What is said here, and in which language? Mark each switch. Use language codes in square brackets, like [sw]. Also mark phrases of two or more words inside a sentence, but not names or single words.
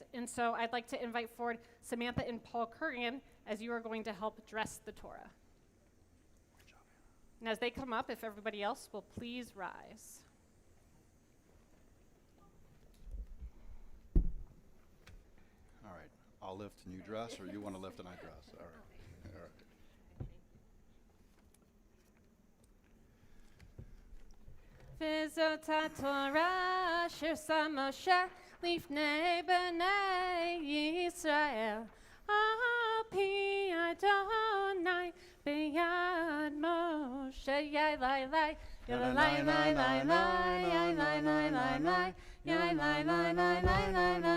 [en] And so I'd like to invite forward Samantha and Paul Curran as you are going to help dress the Torah. And as they come up, if everybody else will please rise. All right. I'll lift and you dress, or you want to lift and I dress? All right. All right. [he] וזאת התורה אשר שם משה לפני בני ישראל על פי יהוה ביד משה yai lai lai yai lai lai lai lai yai lai lai lai lai yai lai lai lai lai lai